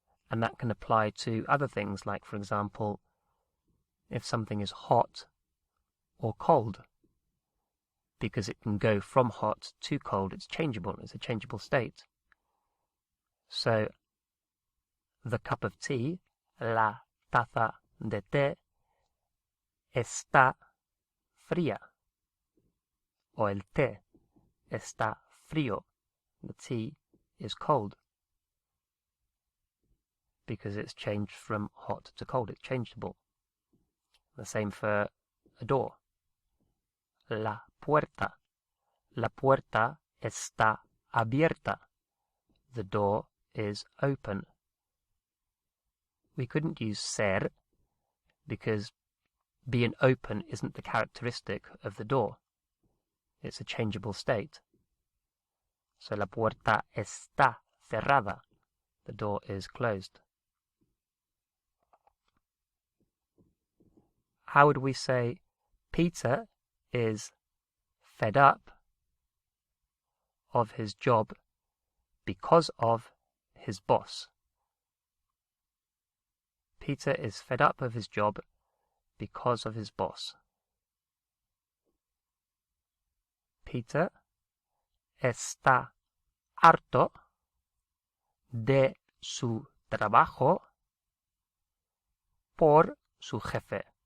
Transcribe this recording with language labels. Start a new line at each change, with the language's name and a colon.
English: And that can apply to other things, like, for example, if something is hot or cold, because it can go from hot to cold. It's changeable. It's a changeable state. So, the cup of tea,
Spanish: la taza de té, está fría. O el té está frío.
English: The tea is cold, because it's changed from hot to cold. It's changeable. The same for a door.
Spanish: La puerta. La puerta está abierta.
English: The door is open. We couldn't use ser, because being open isn't the characteristic of the door. It's a changeable state. So
Spanish: la puerta está cerrada.
English: The door is closed. How would we say Peter is fed up of his job because of his boss. Peter is fed up of his job because of his boss.
Spanish: Peter está harto de su trabajo por su jefe.